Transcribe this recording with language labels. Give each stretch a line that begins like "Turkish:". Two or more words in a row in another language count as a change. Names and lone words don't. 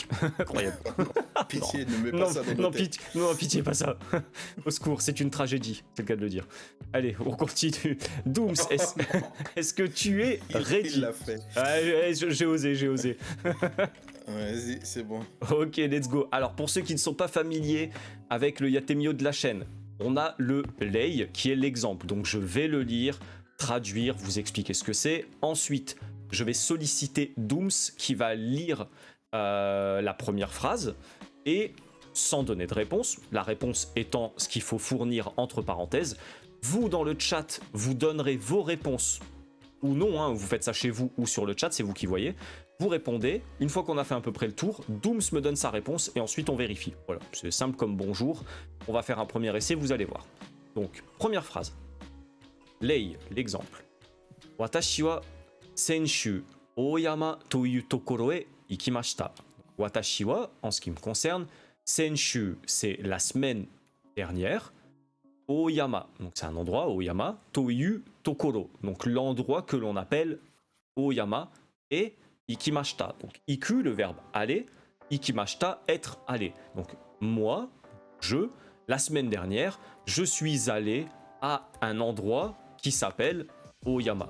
French: Incroyable. Pitié, ne mets pas ça dans nos têtes. Non, pitié, pas ça. Au secours, c'est une tragédie, c'est le cas de le dire. Allez, on continue. Dooms, est-ce que tu es ready? Il l'a fait. Ah, j'ai osé. Vas-y, c'est bon.
English: Ok, let's go.
French: Alors, pour ceux qui ne sont pas familiers avec le Yatemio de la chaîne, on a le lei qui est l'exemple. Donc, je vais le lire, traduire, vous expliquer ce que c'est. Ensuite, je vais solliciter Dooms qui va lire la première phrase et sans donner de réponse, la réponse étant ce qu'il faut fournir entre parenthèses. Vous, dans le chat, vous donnerez vos réponses ou non, hein, vous faites ça chez vous ou sur le chat, c'est vous qui voyez. Vous répondez, une fois qu'on a fait à peu près le tour, Dooms me donne sa réponse et ensuite on vérifie. Voilà, c'est simple comme bonjour. On va faire un premier essai, vous allez voir. Donc, première phrase. Lei, l'exemple.
Japanese: 私は先週大山というところへ行きました. 私は,
French: en ce qui me concerne, senshu, c'est la semaine dernière. Oyama, donc c'est un endroit,
Japanese: 大山、というところ,
French: donc l'endroit que l'on appelle Oyama, et ikimashita, donc iku, le verbe aller, ikimashita, être allé. Donc moi, la semaine dernière, je suis allé à un endroit qui s'appelle Oyama.